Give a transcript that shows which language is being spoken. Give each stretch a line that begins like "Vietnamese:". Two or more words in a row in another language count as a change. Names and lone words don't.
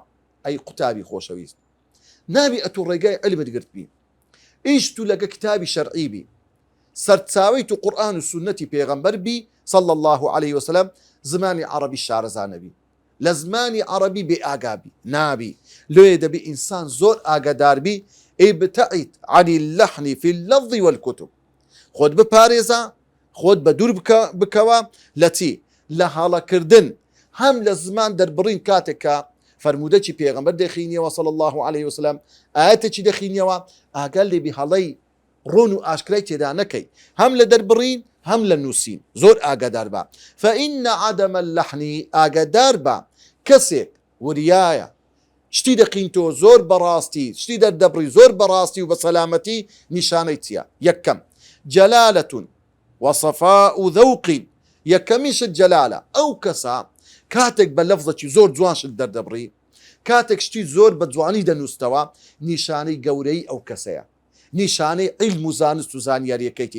Central Kurdish: ئەی قوتابی خۆشەویست، نابی ئەتوو ڕێگای علمت گرت بی، ئیش تو لەگە کتابی شەرعی بی، سەرچاوی تو قورئان و سونەتی پێغەمبەر بی
Arabic: صلی الله عليه وسلم،
Central Kurdish: زمانی عەرەبی شارەزانە بی، لە زمانی عەرەبی بێ ئاگابی نابی. لۆیە دەبی ئینسان زۆر ئاگادار بی.
Arabic: ابتعد عن اللحن في اللفظ والكتب.
Central Kurdish: خۆت بپارێزە، خۆت بە دوور بکەوە لە چی؟ لە هەڵەکردن، هەم لە زمان دەربڕین کاتێکە فەرمودەی پێغەمبەر دەخینیەوە
Arabic: صلی الله عليه وسلم،
Central Kurdish: ئاەتێکی دەخینیەوە، ئاگال لێبی هەڵەی ڕۆن و ئاشکرای تێدا نەکەی، هەم لە دەربڕین هەم لە نووسین. زۆر ئاگادار بە.
Arabic: فإن عدم اللحن،
Central Kurdish: ئاگادار بە کەسێک وریایە شتی دەقینتۆ زۆر بەڕاستی، شتی دەردەبڕی زۆر بەڕاستی و بە سەلامەتی، نیشانەی چییە؟
Arabic: یەکەم جەلالەتون وصفاء ذوق.
Central Kurdish: یەکەمیشت جەلالە، ئەو کەسە کاتێک بە لەفزێکی زۆر جوانشت دەردەبڕی، کاتێک شتی زۆر بە جوانی دەنووسەوە، نیشانەی گەورەی ئەو کەسەیە، نیشانەی عیلم و زانست و زانیاریەکەیتی.